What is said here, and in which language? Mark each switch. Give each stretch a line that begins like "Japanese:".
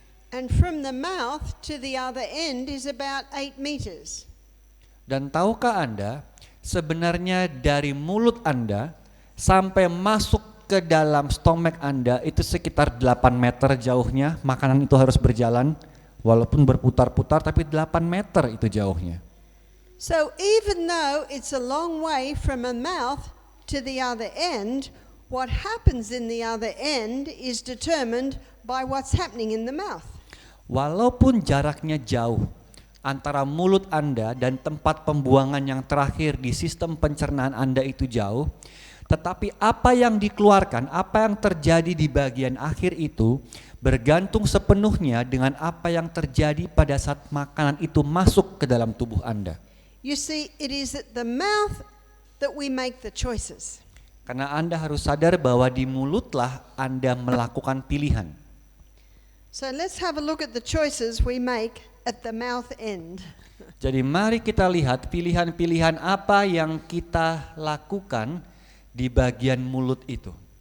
English: And from the mouth to the other end is about 8 meters.
Indonesian: Dan tahukah Anda, sebenarnya dari mulut Anda sampai masuk ke dalam stomach Anda itu sekitar 8 meter jauhnya, makanan itu harus berjalan walaupun berputar-putar tapi 8 meter itu jauhnya.
English: So even though it's a long way from a mouth to the other end, what happens in the other end is determined by what's happening in the mouth.
Indonesian: Walaupun jaraknya jauh antara mulut Anda dan tempat pembuangan yang terakhir di sistem pencernaan Anda itu jauh, Tetapi apa yang dikeluarkan, apa yang terjadi di bagian akhir itu bergantung sepenuhnya dengan apa yang terjadi pada saat makanan itu masuk ke dalam tubuh Anda.
English: You see, it is at the mouth that we make the choices.
Indonesian: Karena Anda harus sadar bahwa di mulutlah Anda melakukan pilihan.
English: So let's have a look at the choices we make at the mouth end.
Indonesian: Jadi mari kita lihat pilihan-pilihan apa yang kita lakukan di bagian mulut itu.